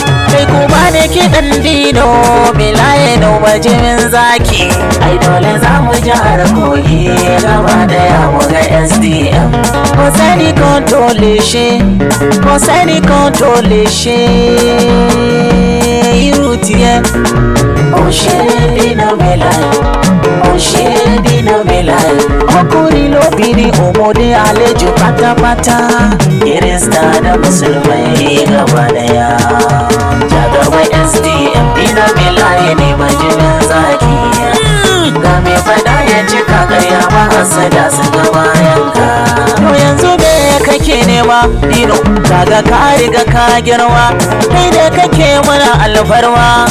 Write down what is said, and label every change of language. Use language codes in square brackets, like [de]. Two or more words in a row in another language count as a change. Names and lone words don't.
[ha] Kai ku ba ni kiɗan Dino, Melaye no bajimin zaki. Ai dole za mu ji har kogi gaba daya mu ga S D M. [yo] Kò sẹ́ni kan tó lè ṣe, kò sẹ́ni kan tó lè ṣe irú tiẹ̀. Ó ṣe Dino Melaye, ó ṣe Dino Melaye. Ọkùnrin lóbìnrin, ọmọdé àlejò pátápátá. [ha] Kirista da Musulmai gaba daya. Ja gaba S D M, Dino Melaye ne bajimin zaki. Ga mai fada ya cika karya ba hasada su ga bayan ka. To yanzu me kake nema, Dino? Kaga ka riga ka girma, kai da kake mana alfarma.